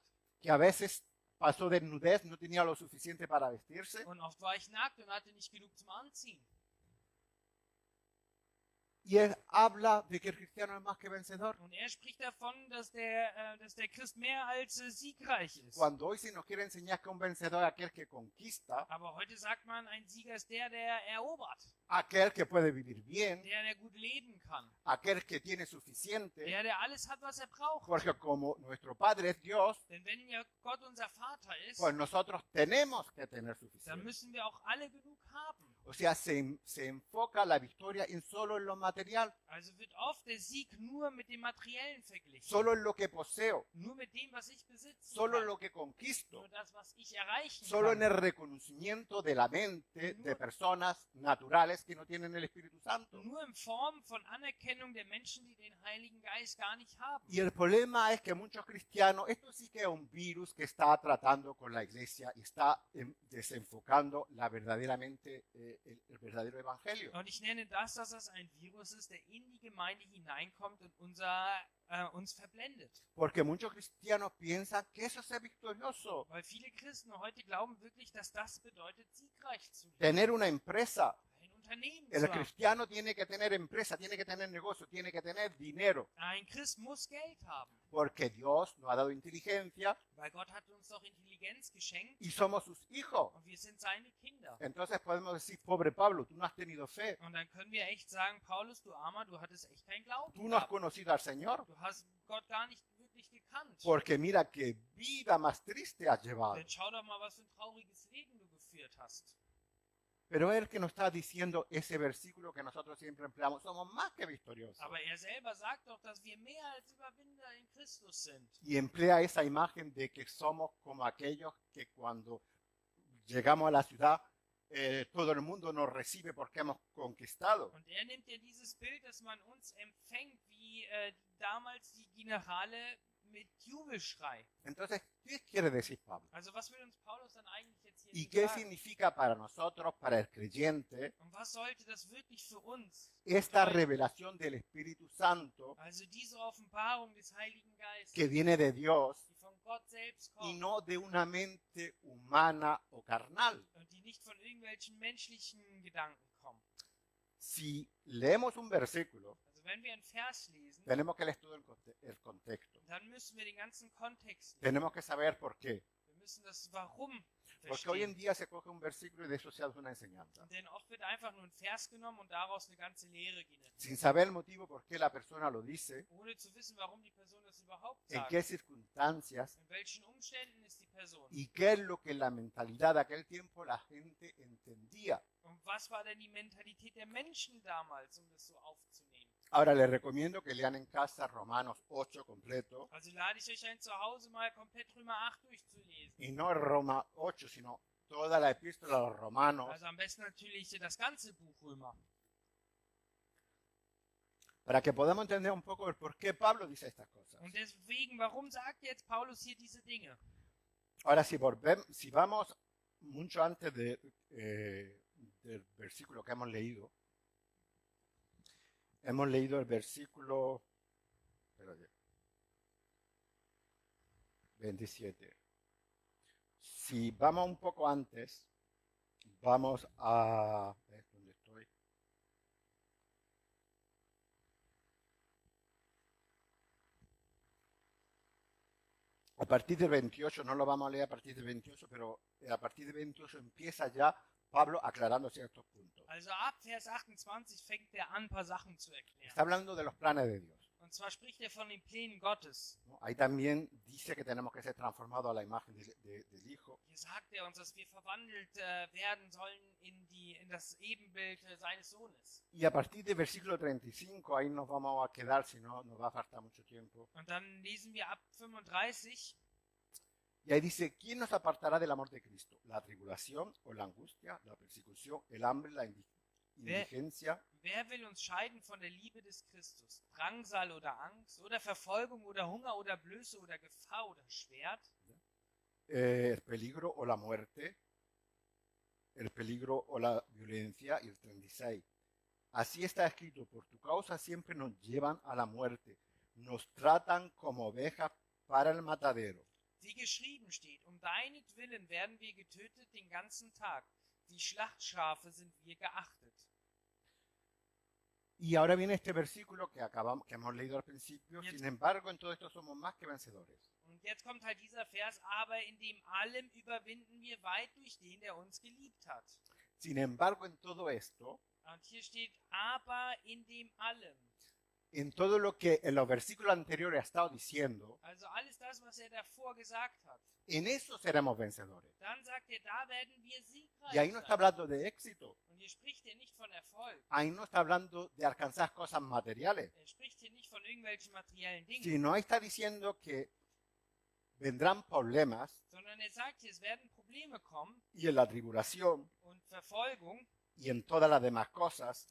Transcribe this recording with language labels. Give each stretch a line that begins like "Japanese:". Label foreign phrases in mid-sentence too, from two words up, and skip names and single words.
Spanish: que a veces pasó desnudez, no tenía lo suficiente para vestirse.
German: Und oft war ich nackt und hatte nicht genug zum Anziehen.
Spanish: Y él habla de que el cristiano es más que vencedor.
German: Und er spricht davon, dass der Christ mehr als siegreich ist.
Spanish: Cuando hoy se nos quiere enseñar que un vencedor es aquel que conquista,
German: Aber heute sagt man, ein Sieger ist der erobert.
Spanish: aquel que puede vivir bien,
German: Der gut leben kann.
Spanish: aquel que tiene suficiente,
German: Der alles hat, was er braucht.
Spanish: porque como nuestro Padre es Dios,
German: Denn wenn ja Gott unser Vater ist,
Spanish: pues nosotros tenemos que tener
German: dann
Spanish: suficiente.
German: müssen wir auch alle genug haben.
Spanish: O sea, se enfoca la victoria solo en lo material,
German: Also wird oft der Sieg nur mit dem Materiellen verglichen.
Spanish: solo en lo que poseo,
German: Nur mit dem, was ich besitzen
Spanish: solo en
German: kann.
Spanish: lo que conquisto,
German: Nur das, was ich erreichen
Spanish: solo en
German: kann.
Spanish: el reconocimiento de la mente de personas naturales que no tienen el Espíritu Santo.
German: Nur in Form von Anerkennung der Menschen, die den Heiligen Geist gar nicht haben.
Spanish: Y el problema es que muchos cristianos, esto sí que es un virus que está tratando con la iglesia y está desenfocando verdaderamente el verdadero evangelio.
German: Und ich nenne das, dass das ein Virus ist, der in die Gemeinde hineinkommt und uns verblendet.
Spanish: Porque muchos cristianos piensan que eso es ser victorioso,
German: Weil viele Christen heute glauben wirklich, dass das bedeutet, siegreich zu leben.
Spanish: tener una empresa.
German: Ein Unternehmen
Spanish: El
German: zu haben.
Spanish: cristiano tiene que tener empresa, tiene que tener negocio, tiene que tener dinero,
German: Ein Christ muss Geld haben,
Spanish: porque Dios nos ha dado inteligencia
German: weil Gott hat uns doch Intelligenz geschenkt
Spanish: y somos sus hijos.
German: und wir sind seine Kinder.
Spanish: Entonces podemos decir, pobre Pablo, tú no has tenido fe,
German: Und dann können wir echt sagen, Paulus, du Armer, du hattest echt keinen Glauben
Spanish: tú no has
German: gehabt.
Spanish: conocido al Señor,
German: Du hast Gott gar nicht wirklich gekannt.
Spanish: porque mira qué vida más triste has llevado.
German: Dann schau doch mal, was für ein trauriges Leben du geführt hast.
Spanish: Pero él que nos está diciendo ese versículo que nosotros siempre empleamos, somos más que victoriosos.
German: Aber er selber sagt doch, dass wir mehr als Überwinder in Christus sind.
Spanish: Y emplea esa imagen de que somos como aquellos que cuando llegamos a la ciudad, todo el mundo nos recibe porque hemos conquistado.
German: Und er nimmt ja dieses Bild, dass man uns empfängt, wie damals die Generale mit Jubelschrei.
Spanish: Entonces, ¿qué quiere decir Pablo?
German: Also was will uns Paulus dann eigentlich jetzt hier
Spanish: ¿Y qué
German: sagen?
Spanish: significa para nosotros, para el creyente,
German: Und was sollte das wirklich für uns
Spanish: esta
German: bedeuten?
Spanish: revelación del Espíritu Santo
German: Also diese Offenbarung des Heiligen Geistes,
Spanish: que viene de Dios
German: die von Gott selbst
Spanish: y
German: kommt
Spanish: no de una mente humana o carnal?
German: und die nicht von irgendwelchen menschlichen Gedanken kommt.
Spanish: Si leemos un versículo,
German: Also wenn wir einen Vers lesen,
Spanish: tenemos que leer todo el contexto.
German: dann müssen wir den ganzen Kontext lesen.
Spanish: Tenemos que saber por qué.
German: Wir müssen das Warum
Spanish: Porque hoy en
German: verstehen.
Spanish: día se coge un versículo y de eso se hace una enseñanza.
German: Denn oft wird einfach nur ein Vers genommen und daraus eine ganze Lehre generiert.
Spanish: Sin saber el motivo por qué la persona lo dice,
German: Ohne zu wissen, warum die Person das überhaupt
Spanish: en
German: sagt.
Spanish: qué circunstancias
German: In welchen Umständen ist die Person?
Spanish: y qué es lo que en la mentalidad de aquel tiempo la gente entendía.
German: Und was war denn die Mentalität der Menschen damals, um das so aufzunehmen?
Spanish: Ahora les recomiendo que lean en casa Romanos 8 completo
German: Also lade ich euch ein, zu Hause mal komplett Römer 8 durchzulesen.
Spanish: y no Roma 8, sino toda la epístola a los romanos
German: Also am besten natürlich das ganze Buch Römer.
Spanish: para que podamos entender un poco el por qué Pablo dice estas cosas.
German: Und deswegen, warum sagt jetzt Paulus hier diese Dinge?
Spanish: Ahora, si vamos mucho antes del versículo que hemos leído el versículo espérate, 27. Si vamos un poco antes, vamos a... ¿Dónde estoy? A partir del 28, no lo vamos a leer a partir del 28, pero a partir del 28 empieza ya Pablo aclarando ciertos puntos.
German: Also ab Vers 28 fängt er an, ein paar Sachen zu erklären.
Spanish: Está hablando de los planes de Dios,
German: Und zwar spricht er von den Plänen Gottes.
Spanish: ¿no? Ahí también dice que tenemos que ser transformados a la imagen del Hijo.
German: Hier sagt er uns, dass wir verwandelt werden sollen in das Ebenbild seines Sohnes.
Spanish: Y a partir del versículo 35, ahí nos vamos a quedar, si no, nos va a faltar mucho tiempo.
German: Und dann lesen wir ab 35.
Spanish: Y ahí dice, ¿quién nos apartará del amor de Cristo? ¿La tribulación o la angustia, la persecución, el hambre, la indigencia,
German: Wer will uns scheiden von der Liebe des Christus? Drangsal oder Angst oder Verfolgung oder Hunger oder Blöße oder Gefahr oder Schwert?
Spanish: el peligro o la muerte, el peligro o la violencia? Y el 36. Así está escrito, por tu causa siempre nos llevan a la muerte, nos tratan como ovejas para el matadero.
German: Wie geschrieben steht, um deinetwillen werden wir getötet den ganzen Tag. Wie Schlachtschafe sind wir geachtet.
Spanish: Y ahora viene este versículo que hemos leído al principio.
German: Jetzt-
Spanish: Sin embargo, en todo esto somos más que vencedores.
German: Und jetzt kommt halt dieser Vers, aber in dem allem überwinden wir weit durch den, der uns geliebt hat.
Spanish: Sin embargo, en todo esto,
German: Und hier steht, aber in dem allem.
Spanish: en todo lo que en los versículos anteriores ha estado diciendo,
German: Also alles das, was davor gesagt hat.
Spanish: en eso seremos vencedores.
German: Dann sagt da werden wir siegreich
Spanish: Y ahí no está
German: sein.
Spanish: hablando de éxito.
German: Und hier spricht nicht von Erfolg.
Spanish: Ahí no está hablando de alcanzar cosas materiales.
German: Spricht nicht von irgendwelchen materiellen Dingen.
Spanish: Sino ahí está diciendo que vendrán problemas
German: Sondern sagt hier, es werden Probleme kommen
Spanish: y en la tribulación
German: und Verfolgung
Spanish: y en todas las demás cosas,